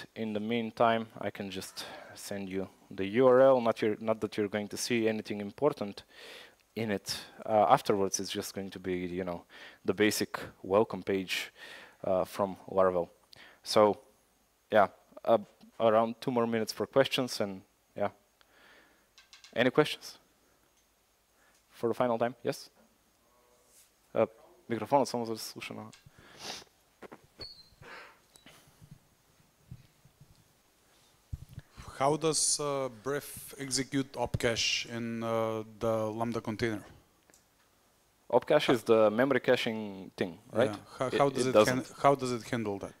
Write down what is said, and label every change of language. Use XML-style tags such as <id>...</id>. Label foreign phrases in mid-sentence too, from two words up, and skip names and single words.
<en>In the meantime, I can just send you the URL, not that you're going to see anything important in it afterwards. It's just going to be, you know, the basic welcome page from Laravel. So yeah, around 2 more minutes for questions, and yeah. Any questions for the final time? Yes?</en> <bg>Микрофонът само за да се слуша.</bg> <en>How does Bref execute opcache in the Lambda container? Opcache is the memory caching thing, right? Yeah. How does it handle that?</en>